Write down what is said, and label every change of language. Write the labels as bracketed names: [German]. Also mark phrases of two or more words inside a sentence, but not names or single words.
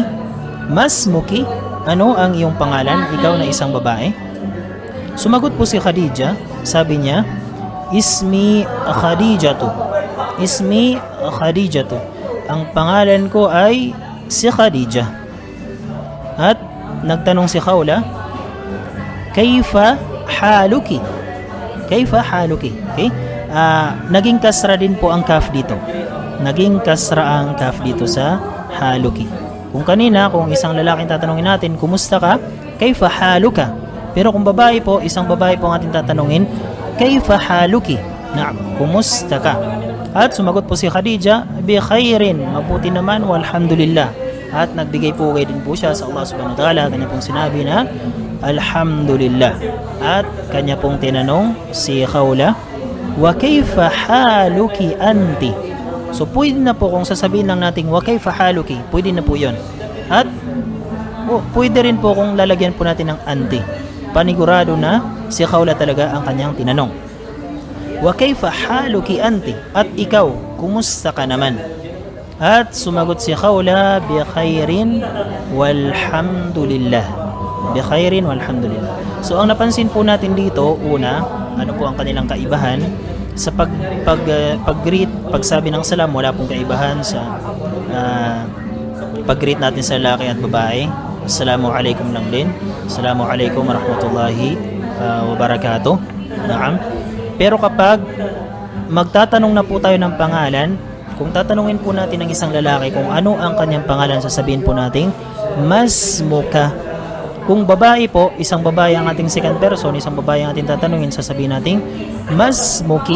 [Filipino] Masmuki? Ano ang iyong pangalan? Ikaw na isang babae? Sumagot po si Khadija, sabi niya, [Arabic] اسمي خديجة. اسمي خديجة. [Filipino] Ang pangalan ko ay si Khadija. At nagtanong si Khawla, [Arabic] كيف حالك? كيف حالك? [Filipino] Okay? Naging kasra din po ang kaf dito. Naging kasra ang kaf dito sa haluki. Kung kanina, kung isang lalaking tatanungin natin, kumusta ka? [Arabic] كيف حالك? [Filipino] Pero kung babae po, isang babae po ang ating tatanungin, [Arabic] كيف حالك? [Filipino] Naam, kumusta ka? At sumagot po si Khadija, [Arabic] بخير, [Filipino] mabuti naman, walhamdulillah. At nagbigay po kayo din po siya sa [Arabic] الله سبحانه وتعالى. [Filipino] Kanya pong sinabi na, Alhamdulillah. At kanya pong tinanong si Khawla, [Arabic] وكيف حالك أنت? [Filipino] So pwede na po kung sasabihin lang natin [Arabic] وكيف حالك, [Filipino] pwede na po yon. At pwede rin po kung lalagyan po natin ng anti. Panigurado na si Khawla talaga ang kanyang tinanong. [Arabic] وكيف حالك أنت? [Filipino] At ikaw, kumusta ka naman? At sumagot si Khawla, [Arabic] بخير والحمد لله. بخير والحمد لله. [Filipino] So ang napansin po natin dito, una, ano po ang kanilang kaibahan sa pag-greet, pagsabi ng salam, wala pong kaibahan sa pag-greet natin sa lalaki at babae. [Arabic] السلام عليكم [Filipino] lang din. [Arabic] السلام عليكم ورحمة الله وبركاته. [Filipino] Naam. Pero kapag magtatanong na po tayo ng pangalan, kung tatanungin po natin ng isang lalaki kung ano ang kanyang pangalan, sasabihin po natin Masmuka. Kung babae po, isang babae ang ating [English] second person, [Filipino] isang babae ang ating tatanungin, sasabihin natin Masmuki.